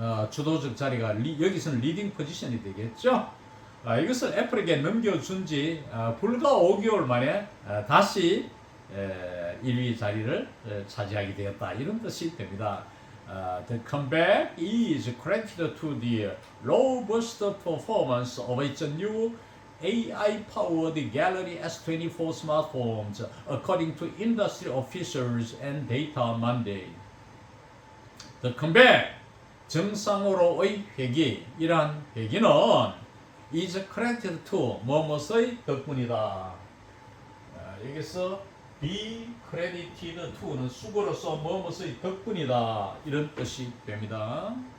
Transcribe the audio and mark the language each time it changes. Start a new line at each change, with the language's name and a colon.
Korean: 주도적 자리가 여기서는 리딩 포지션이 되겠죠. 이것을 애플에게 넘겨준 지 불과 5개월 만에 다시 1위 자리를 차지하게 되었다 이런 뜻이 됩니다.
English: The comeback is credited to the robust performance of its new AI-powered Gallery S24 smartphones, according to industry officials and data Monday. The comeback,
Korean: 정상으로의 회귀, 이러한 회귀는
English: is credited to,
Korean: 뭐뭐의 덕분이다. 여기서
English: be credited to
Korean: 는 수고로서 뭐뭐의 덕분이다 이런 뜻이 됩니다.